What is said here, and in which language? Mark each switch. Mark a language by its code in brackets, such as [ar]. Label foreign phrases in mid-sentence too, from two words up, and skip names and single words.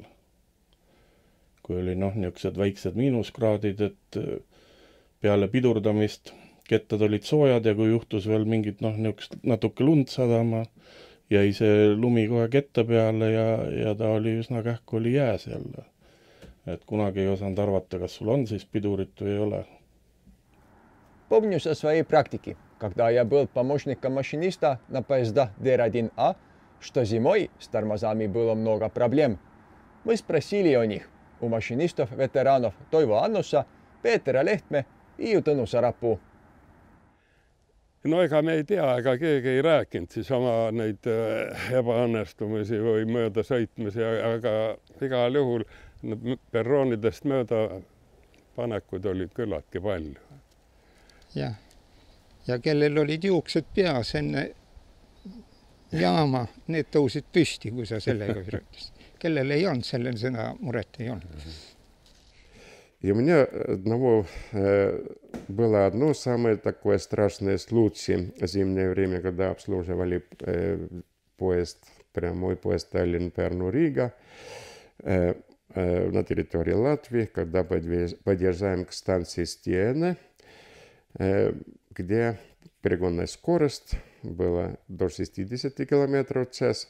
[et] Kui oli niisugused väiksed miinuskraadid, et peale pidurdamist kettad olid soojad ja kui juhtus veel mingit niisugust natuke lund sadama, jäi see lumi kohe ketta peale ja ta oli üsna kähku oli jääs jälle. Et kunagi ei osanud arvata, kas sul on siis pidurit või ei ole. [ru] Помню со своей практики, когда я был помощником машиниста на поездах ДР-1А, что зимой с тормозами было много проблем. Мы спросили о них у машинистов-ветеранов Toivo Annusa, Peetera Lehtme Hiiu Tõnu Sarapuu. [et] No ega me ei tea, ega keegi ei rääkinud siis oma neid ebaõnnestumisi või mööda sõitmisi, aga igal juhul perroonidest mööda panekud olid küllaltki palju. Jah. Ja kellel olid juuksed peas enne jaama, need tõusid püsti, kui sa sellega kirjutasid. Kellel ei olnud, sellel seda muret ei olnud. [ru] И у меня было одно самое такое страшное случай в зимнее время, когда обслуживали поезд, прямой поезд Таллин-Пärnu-Рига на территории Латвии, когда подъезжаем к станции Стиене, где перегонная скорость была до 60 км в час.